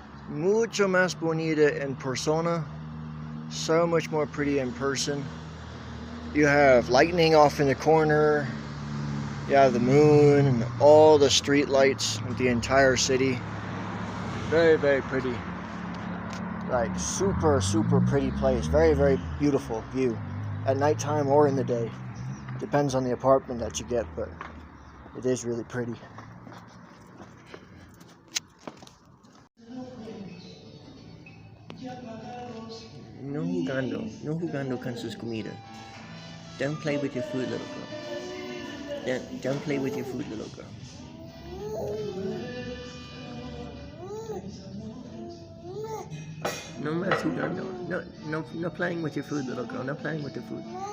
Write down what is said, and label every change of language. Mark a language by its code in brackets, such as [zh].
[es] Mucho más bonita en persona. [en] So much more pretty in person. You have lightning off in the corner. You have the moon and all the street lights with the entire city. Very, very pretty. Super, super pretty place. Very, very beautiful view. At nighttime or in the day. Depends on the apartment that you get, but it is really pretty. [es] No jugando con sus comida. [en] Don't play with your food, little girl. Don't play with your food, little girl. [es] No más jugando. [en] No playing with your food, little girl. No playing with the food.